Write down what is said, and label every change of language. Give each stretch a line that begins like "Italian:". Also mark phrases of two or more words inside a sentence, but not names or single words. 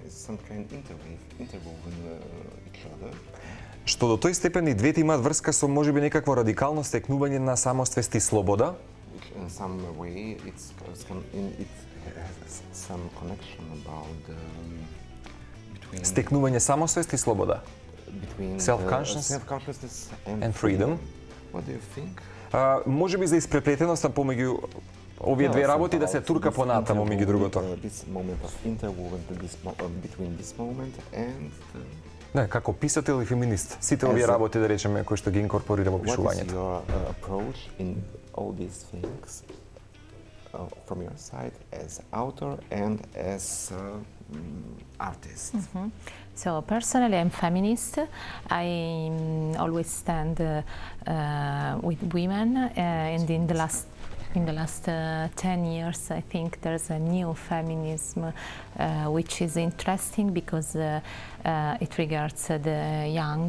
Macedonian: Што до тој степен и двете имаат врска со можеби некакво радикално стекнување на самоствест и слобода. Стекнување самосвест и слобода.
English: Self-consciousness and freedom. What do you think?
Macedonian: Може би за испреплетеноста помеѓу овие две работи да се турка понатаму меѓу другото. Не, како писател и феминист, сите овие работи да речеме кои што ги инкорпорира во пишувањето.
English: What is your approach in all these things from your side as author and as artist? So personally, I'm feminist. I always stand with women, and in the last in the last 10 years, I think there's a new feminism which is interesting because it regards the young.